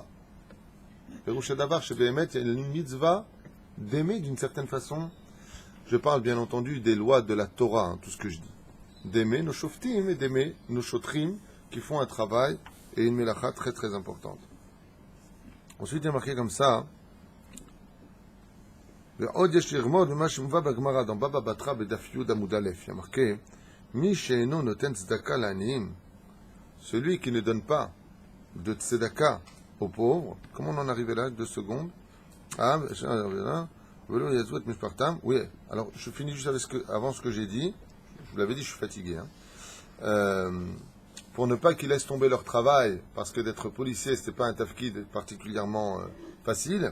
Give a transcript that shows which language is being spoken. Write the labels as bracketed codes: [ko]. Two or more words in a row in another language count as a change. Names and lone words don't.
[he] פירושה דבר, [fr] chez Behemet, il y a une mitzvah d'aimer d'une certaine façon. Je parle bien entendu des lois de la Torah, hein, tout ce que je dis. D'aimer nos shoftim et d'aimer nos shotrim qui font un travail et une melacha très très importante. Ensuite, il y a marqué comme ça. [he] ועוד יש ללמוד ממה שמובא בגמרא, dans בבא בתרא בדף י' עמוד א', [fr] il y a marqué [he] מי שאינו נותן צדקה לעניים, [fr] celui qui ne donne pas de tzedaka aux pauvres. Comment on en arrivait là? 2 secondes. Ah, oui, alors je finis juste avec avant ce que j'ai dit. Je vous l'avais dit, je suis fatigué. Pour ne pas qu'ils laissent tomber leur travail, parce que d'être policier, c'était pas un tafkid particulièrement facile.